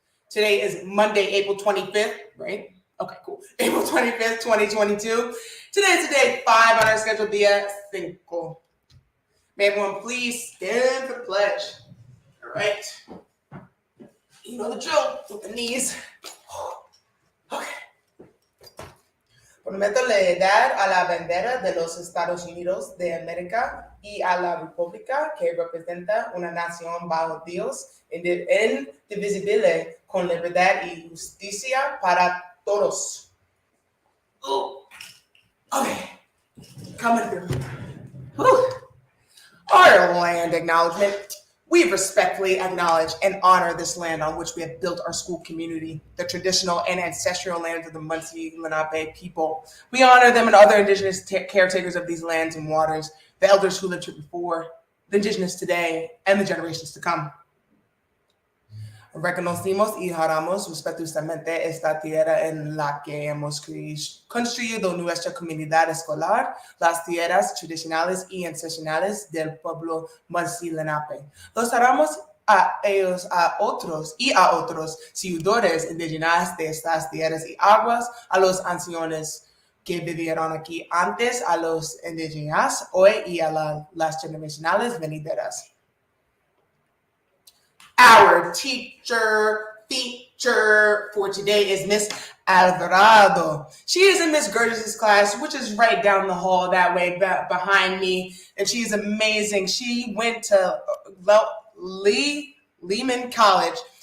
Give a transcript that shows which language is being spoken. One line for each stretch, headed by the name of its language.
English: Today is Monday, April 25th, right? Okay, cool. April 25th, 2022. Today is the day 5 on our schedule, Dia 5. May everyone please stand for the pledge. All right. You know the drill with the knees. Okay.
Spanish: Prometo lealtad a la bandera de los Estados Unidos de América y a la república que representa una nación bajo Dios indivisible con libertad y justicia para todos.
English: Okay. Coming through. Whew. Our land acknowledgement. We respectfully acknowledge and honor this land on which we have built our school community, the traditional and ancestral lands of the Munsee Lenape people. We honor them and other indigenous caretakers of these lands and waters, the elders who lived here before, the indigenous today, and the generations to come.
Spanish: Reconocimos y honramos respetuosamente esta tierra en la que hemos construido nuestra comunidad escolar, las tierras tradicionales y ancestrales del pueblo Munsee Lenape. Los honramos a ellos a otros ciudadanos indígenas de estas tierras y aguas, a los ancianos que vivieron aquí antes, a los indígenas hoy y a las generaciones venideras.
English: Our teacher feature for today is Miss Alvarado. She is in Miss Gerges' class, which is right down the hall that way behind me, and she's amazing. She went to Lehman College.